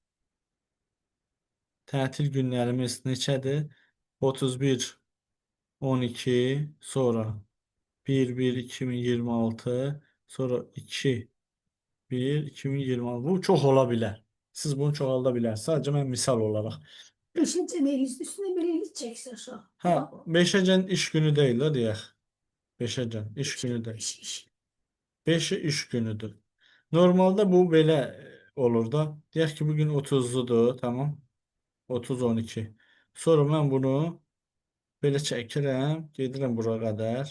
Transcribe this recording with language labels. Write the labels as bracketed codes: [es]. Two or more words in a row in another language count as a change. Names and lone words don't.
[az] Tətil günlərimiz neçədir? 31 12 sonra 1 2026 sonra 2 1 2026. Bu çox ola bilər. Siz bunu çoxalda bilərsiniz. Sadəcə mən misal olaraq. Beşinci neyiz? [tr] Üstüne böyle gideceksin şu. Ha, [az] 5-əcən iş günü deyil də deyək. 5-əcən iş günü deyil. İş. 5-i iş günüdür. Normalda bu belə olur da. Deyək ki, bugün 30-ludur, tamam? 30-12. Sonra mən bunu belə çəkirəm, gedirəm bura qədər.